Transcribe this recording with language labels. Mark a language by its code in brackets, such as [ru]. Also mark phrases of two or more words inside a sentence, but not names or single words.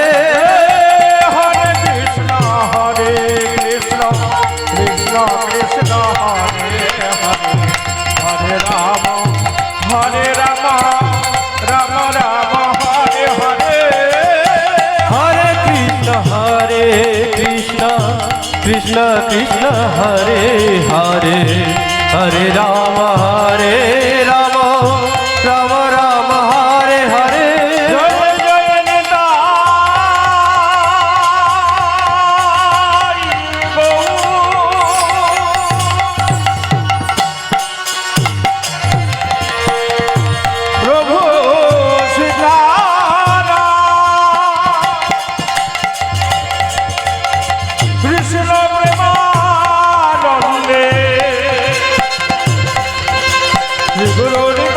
[sa] হরে কৃষ্ণ কৃষ্ণ কৃষ্ণ হরে হরে হরে রাম রাম রাম হরে হরে হরে কৃষ্ণ কৃষ্ণ কৃষ্ণ হরে হরে হরে রাম রাম রাম হরে হরে [bn] জয় জয় নিতাই প্রভু শ্রীরাম কৃষ্ণ প্রেমানন্দে শ্রী গুরু